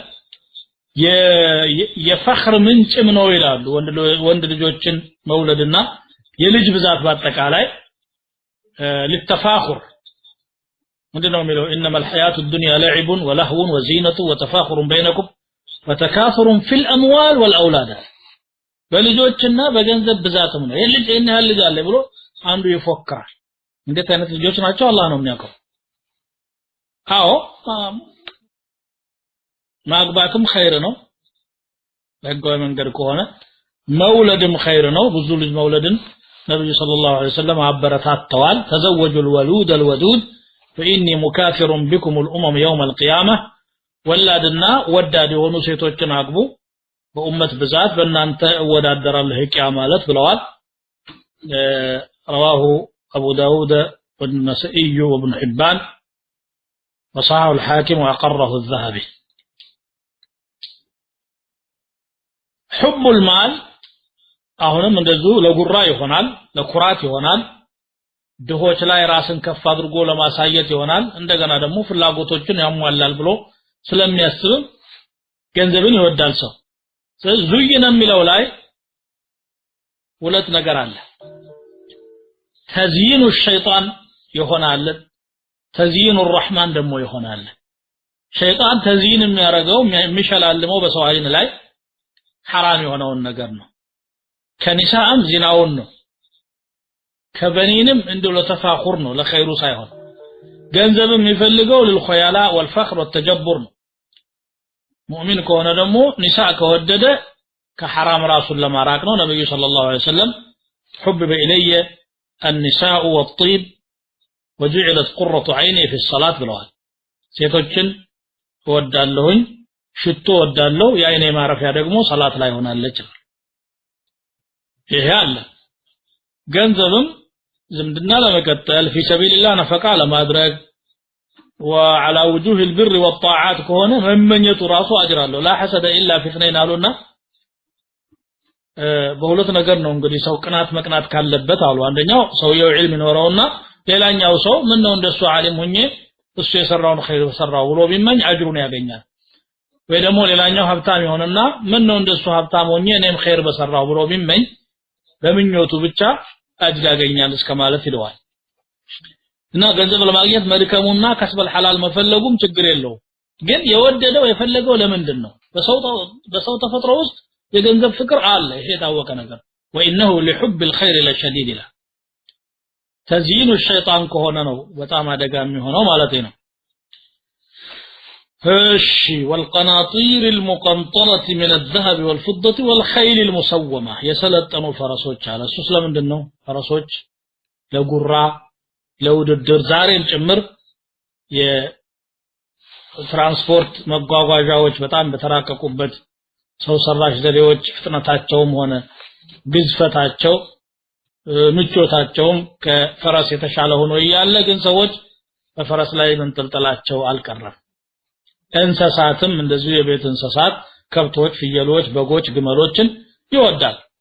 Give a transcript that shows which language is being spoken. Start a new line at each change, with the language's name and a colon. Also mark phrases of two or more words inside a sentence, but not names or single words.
Amharic: የፈኽር ምንጭም ነው ይላሉ ወንድ ልጆችን መውለድና የልጅ ብዛት በአጠቃላይ للتفاخر ምንድነው የሚለው
Arabic: انما الحياه الدنيا لعب ولهو وزينه وتفاخر بينكم وتكاثر في الاموال والاولاد
Amharic: በልጆችና በገንዘብ ብዛትም ነው የልጅ እነ ያህል ልጅ አለ ብሎ አንዱ ይፎክራል እንዴት አይነት ልጆች ናቸው አላህ ነው የሚያውቀው አዎ ማግባትም ኸይር ነው በህጋዊ መንገድ ከሆነ መውለድም ኸይር ነው ብዙ ልጅ መውለድን ነብዩ
Arabic: صلى الله عليه وسلم
Amharic: አበረታተዋል
Arabic: تزوجوا الولود الودود فاني مكافر بكم الامم يوم القيامه
Amharic: ወላድና ወዳድ የሆኑ ሴቶችን አግቡ በኡመት ብዛት በእናንተ ወዳደራለህ ቂያ ማለት ብለዋል
Arabic: رواه ابو داود والنسائي وابن حبان وصححه الحاكم واقره الذهبي حب المال
Amharic: አሁንም እንደዚሁ ለጉራ ይሆናል ለኩራት ይሆናል ድሆች ላይ ራስን ከፍ አድርጎ ለማሳየት ይሆናል እንደገና ደግሞ ፍላጎቶችን ያሟላል ብሎ ስለሚያስብ ገንዘብን ይወዳል ሰው ስለዚህ ዙይነ የሚለው ላይ ሁለት ነገር አለ ተዝይኑ الشيطان ይሆናል ተዝይኑ الرحمن ደግሞ ይሆናል ሸይጣን ተዝይን የሚያረጋው የሚሸላልመው በሰው አይን ላይ حرام የሆነውን ነገር ነው ከኒሳም ዚናውን ነው ከበኒንም እንደው ለተፋኹር ነው ለኸይሩ ሳይሆን ገንዘብም የሚፈልገው ለልخيالا
Arabic: والفخر والتجبر
Amharic: ነው ሙእሚን ከሆነ ደግሞ ኒሳ ከወደደ ከሐራም ራሱን ለማራቅ ነው ነብዩ
Arabic: صلى الله عليه وسلم حبب الي النساء والطيب وجعلت قرة عيني في الصلاة
Amharic: ብለዋል ሴቶችን ወዳለሁኝ ሽቶ ወዳለው የአይኔ ማረፊያ ደግሞ ሰላት ላይ ሆናለች ይሄ አለ ገንዘብም ዝምድና ለመቀጠል
Arabic: في سبيل الله
Amharic: ነፈቃ ለማድረግ
Arabic: وعلى وجوه البر والطاعات
Amharic: ከሆነ መመኘቱ ራሱ አጅር አለው
Arabic: لا حسد الا في اثنين
Amharic: አሉና በሁለት ነገር ነው እንግዲህ ሰው ቅናት መቅናት ካለበት አሉ አንደኛው ሰውየው ዒልም ይኖረውና ሌላኛው ሰው ምን ነው እንደሱ ዓሊም ሆኜ እሱ የሰራውን ኸይር ሰራው ብሎ ቢመኝ አጅሩን ያገኛል ወይ ደግሞ ሌላኛው ሀብታም ይሆንና ምን ነው እንደሱ ሀብታም ሆኜ እኔም ኸይር በሰራው ብሎ ቢመኝ በምኞቱ ብቻ አጅር ያገኛል እስከማለት ይለዋል እና ገንዘብ ለማግኘት መድከሙና ከስበል ሐላል መፈለጉም ችግር የለው ግን የወደደው የፈለገው ለምንድን ነው በሰው ተፈጥሮ ውስጥ የገንዘብ ፍቅር አለ ይሄ ታወቀ ነገር
Arabic: وانه لحب الخير لشديد له تزيين الشيطان
Amharic: ከሆነ ነው በጣም አደጋ የሚሆነው ማለት ነው
Arabic: هشي والقناطير المقنطرة من الذهب والفضة والخيل المسومة يسلطنوا فرسوች
Amharic: አለ እሱ ስለምንድነው ፈረሶች ለጉራ ለውድድር ዛሬም ጭምር የትራንስፖርት መጓጓዣዎች በጣም በተራቀቁበት ሰው ሰራሽ ዘዴዎች ፍጥነታቸውም ሆነ ግዝፈታቸው ምቾታቸውም ከፈረስ የተሻለ ሆኖ ያለ ግን ሰዎች በፈረስ ላይ መንጠልጠላቸው አልቀረም እንስሳትም እንደዚሁ የቤት እንስሳት ከብቶች ፍየሎች በጎች ግመሎችን ይወዳል